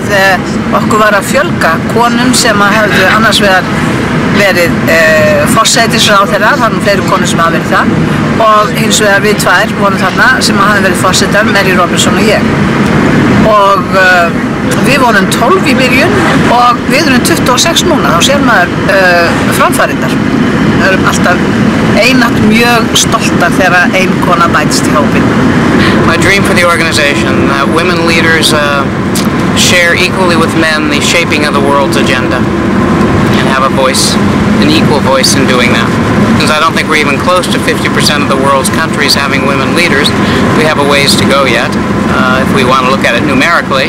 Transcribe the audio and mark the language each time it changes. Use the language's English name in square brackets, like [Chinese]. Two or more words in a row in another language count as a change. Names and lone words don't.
[Icelandic] okkur var að fjölga konum sem hefðu annars vegar verið forsætisráðherrar, það eru fleiri konur sem hafa verið það og hins vegar við tvær vorum þarna sem hafa verið forsetar, Mary Robinson og ég og við vorum 12 í byrjun og við erum 26 núna, þá sér maður framfærinnar. Við erum alltaf einatt mjög stoltar þegar ein kona bætist í hópinn. [English] My dream for the organization, women leaders share equally with men the shaping of the world's agenda. And have a voice, an equal voice in doing that. Because I don't think we're even close to 50% of the world's countries having women leaders. We have a ways to go yet, if we want to look at it numerically.